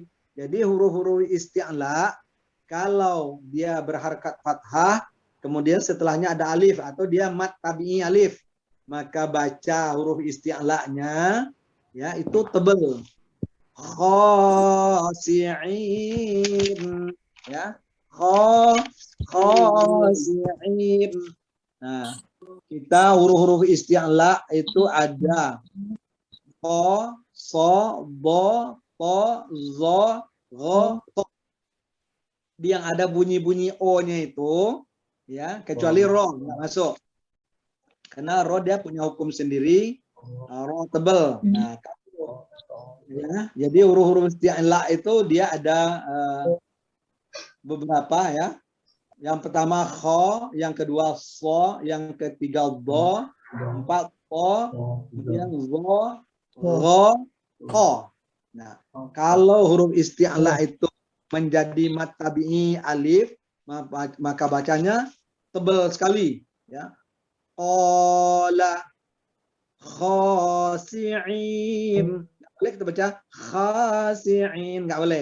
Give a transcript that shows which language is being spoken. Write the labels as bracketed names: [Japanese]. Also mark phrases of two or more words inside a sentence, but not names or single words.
[Indonesian] Jadi huruf-huruf isti'la kalau dia berharakat fathah, kemudian setelahnya ada alif atau dia [Arabic] مد طبيعي [Indonesian] alif, maka baca huruf isti'la'nya ya itu tebal. [Arabic] خاسئين، ya، خاسئين. [Indonesian] Nah, kita huruf-huruf isti'la itu ada ko, so, bo, to, zo, ro, to. Yang ada bunyi-bunyi o-nya itu, ya, kecuali ro nggak masuk. Karena ro dia punya hukum sendiri, ro tebal. Nah, ya, jadi huruf-huruf isti'la itu dia ada beberapa ya. Yang pertama kho, yang kedua so, yang ketiga do, empat to, kemudian zo, ro, to. Nah, kalau huruf isti'la itu menjadi [Arabic] مد طبيعي [Indonesian] alif, maka bacanya tebal sekali ya. [Arabic] قال خاسئين. [Indonesian] Nggak boleh kita baca khasi'in, nggak boleh.